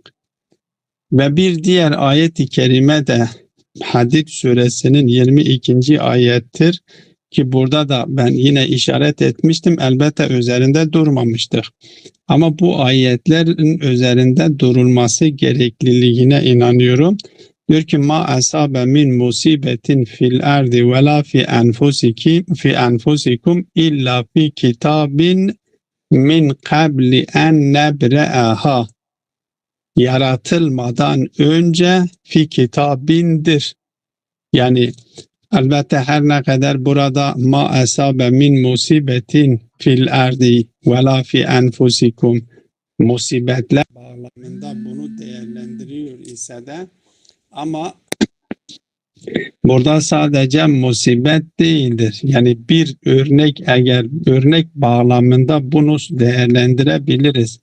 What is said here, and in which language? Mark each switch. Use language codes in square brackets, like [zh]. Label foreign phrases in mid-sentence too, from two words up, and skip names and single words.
[tr] Ve bir diğer ayet-i kerime de Hadid suresinin 22. ayettir ki burada da ben yine işaret etmiştim, elbette üzerinde durmamıştık. Ama bu ayetlerin üzerinde durulması gerekliliğine inanıyorum. Diyor ki [ar] ما أصاب من مصيبة في الأرض ولا في أنفسكم إلا في كتاب من قبل أن نبرأها. [tr] Yaratılmadan önce [ar] في كتابindir. [tr] Yani elbette her ne kadar burada [ar] ما أصاب من مصيبة في الأرض ولا في أنفسكم [tr] musibetler bağlamında bunu değerlendiriyor ise de, ama Burada sadece musibet değildir. Yani bir örnek, eğer örnek bağlamında bunu değerlendirebiliriz.